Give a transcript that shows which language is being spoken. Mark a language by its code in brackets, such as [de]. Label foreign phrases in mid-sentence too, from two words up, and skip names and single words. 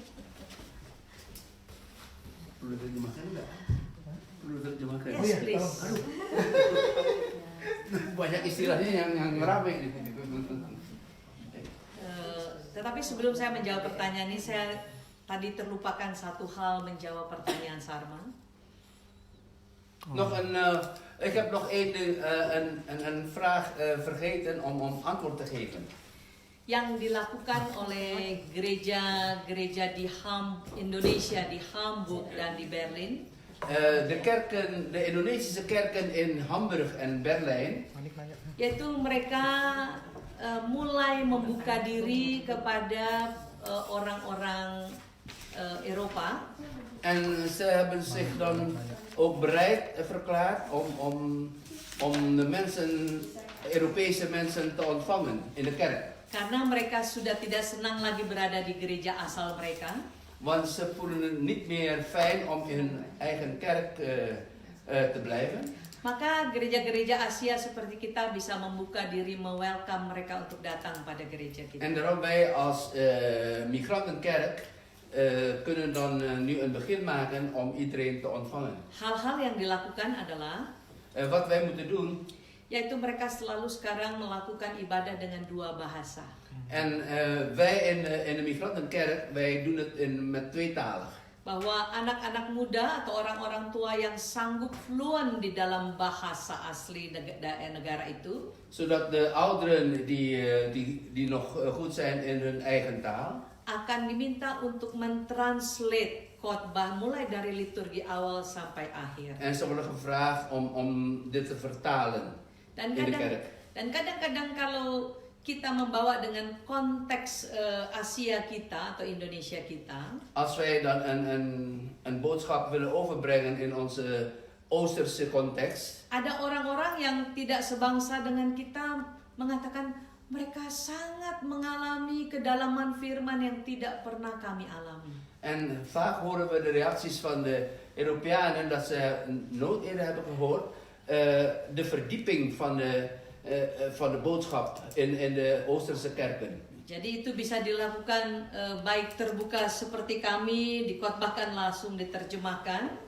[id] Perlu terjemahkan enggak? Perlu terjemahkan. [en] Yes, please. [id] Banyak istilahnya yang rame. Tetapi sebelum saya menjawab pertanyaan ini, saya tadi terlupakan satu hal menjawab pertanyaan Sarma. [nl] Ik heb nog een vraag vergeten om antwoord te geven. [id] Yang dilakukan oleh gereja-gereja di Indonesia, di Hamburg dan di Berlin. [nl] De Indonesische kerken in Hamburg en Berlijn. [id] Yaitu mereka mulai membuka diri kepada orang-orang Eropa. [nl] En ze hebben zich dan ook bereid verklaard om de mensen, Europese mensen te ontvangen in de kerk. [id] Karena mereka sudah tidak senang lagi berada di gereja asal mereka. [nl] Want ze voelen het niet meer fijn om in hun eigen kerk te blijven. [id] Maka gereja-gereja Asia seperti kita bisa membuka diri, welcome mereka untuk datang pada gereja kita. [nl] En daarom wij als migrantenkerk kunnen dan nu een begin maken om iedereen te ontvangen. [id] Hal-hal yang dilakukan adalah [nl] Wat wij moeten doen, [id] yaitu mereka selalu sekarang melakukan ibadah dengan 2 bahasa. [nl] en wij in de migrantenkerk, wij doen het met tweetalig. [id] bahwa anak-anak muda atau orang-orang tua yang sanggup fluent di dalam bahasa asli negara itu, [nl] zodat de ouderen die nog goed zijn in hun eigen taal, [id] akan diminta untuk mentranslate khotbah mulai dari liturgi awal sampai akhir. [nl] en ze worden gevraagd om dit te vertalen [id] Dan [nl] in de kerk. [id] kadang-kadang kalau kita membawa dengan konteks Asia kita atau Indonesia kita, [nl] Als wij dan een boodschap willen overbrengen in onze Oosterse context, [id] ada orang-orang yang tidak sebangsa dengan kita mengatakan mereka sangat mengalami kedalaman firman yang tidak pernah kami alami. [nl] en vaak horen we de reacties van de Europeanen dat ze nooit eerder hebben gehoord de verdieping van de boodschap in de Oosterse kerken. [id] Jadi itu bisa dilakukan baik terbuka seperti kami, dikotbahkan langsung diterjemahkan,